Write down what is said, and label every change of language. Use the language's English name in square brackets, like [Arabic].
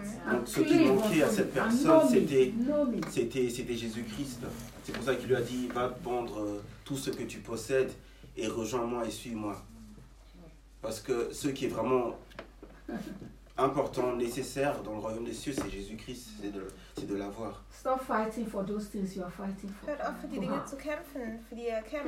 [French] Donc ce qui manquait à cette personne, c'était Jésus-Christ. C'est pour ça qu'il lui a dit, va vendre tout ce que tu possèdes et rejoins-moi et suis-moi. Parce que ce qui est vraiment important, nécessaire dans le royaume des cieux, c'est Jésus-Christ, c'est de l'avoir. [English] Stop fighting for those things you are fighting for. [German] Hört auf, für die Dinge zu kämpfen, für die Kämpfe.